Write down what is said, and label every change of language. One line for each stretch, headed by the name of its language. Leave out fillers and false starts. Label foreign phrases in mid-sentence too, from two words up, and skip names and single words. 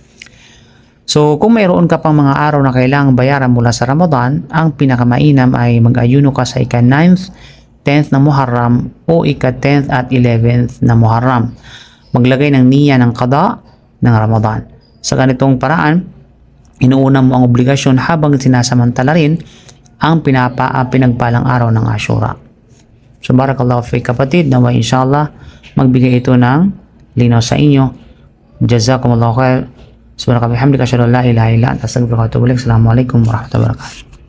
Filipino: So kung mayroon ka pang mga araw na kailangang bayaran mula sa Ramadan, ang pinakamainam ay mag-ayuno ka sa ika-9th, 10th na Muharram o ika-10th at 11th na Muharram. Maglagay ng niya ng qada ng Ramadan. Sa ganitong paraan, inuuna mo ang obligasyon habang sinasamantala rin ang pinagpalang araw ng Ashura. So
Arabic: بارك الله في
Filipino: kapatid, nawa inshallah magbigay ito ng linaw sa inyo.
Arabic: جزاكم الله خير. سبحانك وبحمدك أشهد أن لا إله إلا أنت أستغفرك وأتوب إليك. السلام عليكم ورحمة الله وبركاته.